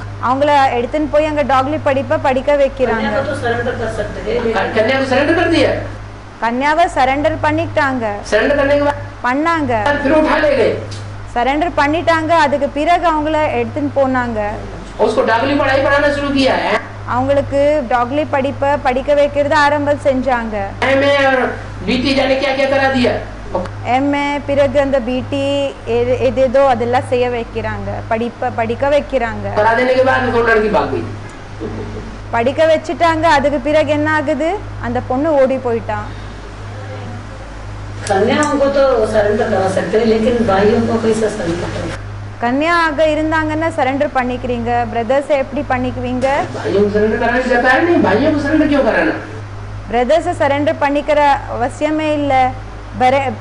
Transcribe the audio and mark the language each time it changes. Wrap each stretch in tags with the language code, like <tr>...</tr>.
<ta>அவங்கள எடுத்துன்னு போய் அங்க டாக்லி படிப்பை படிக்க வைக்கிறாங்க.</ta> <hi>कन्या को सरेंडर कर दिया,</hi> <ta>கன்யாவை சரண்டர் பண்ணிட்டாங்க,</ta> <hi>सरेंडर करने के बाद</hi> <ta>பண்ணாங்க,</ta> <hi>फिर उठा ले गए।</hi> <ta>சரண்டர் பண்ணிட்டாங்க. அதுக்கு பிறகு அவங்கள எடுத்துன்னு போனாங்க.</ta> <hi>उसको डॉगली पढ़ाई पढ़ाना शुरू किया है।</hi> <ta>அவங்களுக்கு டாக்லி படிப்பை படிக்க வைக்கிறது ஆரம்பம் செஞ்சாங்க.</ta> <hi>एमए और बीटी जाने क्या क्या करा दिया।</hi> <ta>எம்ஏ பிறகு அந்த பிடி எதேதோ அதெல்லாம் செய்ய வைக்கிறாங்க, படிக்க வைக்கிறாங்க.</ta> <hi>करा देने के बाद वो लड़की भाग गई।</hi> <ta>படிக்க வச்சுட்டாங்க. அதுக்கு பிறகு என்ன ஆகுது, அந்த பொண்ணு ஓடி போயிட்டான்.</ta> <hi>कन्याओं को तो सरेंडर करा सकते हैं लेकिन भाइयों को कैसे सरेंडर करें?</hi> <ta>கன்யாவாக இருந்தாங்கன்னா சரண்டர் பண்ணிக்கிறீங்க, பிரதர்ஸை எப்படி பண்ணிக்குவீங்க?</ta> <hi>भाइयों को सरेंडर कराने की सरकार नहीं, भाइयों को सरेंडर क्यों कराना?</hi> <ta>பிரதர்ஸை சரண்டர் பண்ணிக்கிற அவசியமே இல்லை.</ta>